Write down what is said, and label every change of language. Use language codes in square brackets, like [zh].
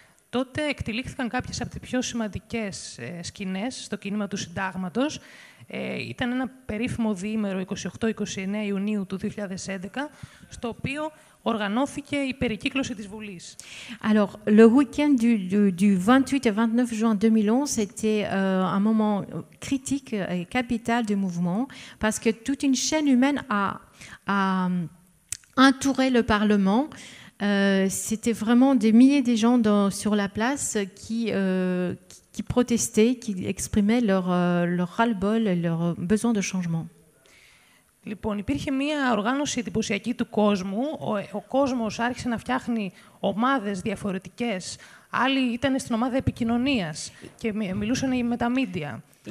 [el] Τότε εκτελήχθηκαν κάποιες από τις πιο σημαντικές σκηνές στο κίνημα του συντάγματος. Ήταν ένα περίφημο διήμερο 28-29 Ιουνίου του 2011, στο οποίο οργανώθηκε η περικύκλωση της Βουλής. [fr] Alors, le week-end du 28 et 29 juin 2011, c'était un moment critique et capital du mouvement, parce que toute une chaîne humaine a entouré le Parlement. C'était vraiment des milliers de gens sur la place qui protestaient, qui exprimaient leur ras-le-bol et leur besoin de changement. [el] Λοιπόν, υπήρχε μία οργάνωση εντυπωσιακή του κόσμου. Ο κόσμος άρχισε να φτιάχνει ομάδες διαφορετικές. Άλλοι ήταν στην ομάδα επικοινωνίας και μιλούσαν με τα μίντια.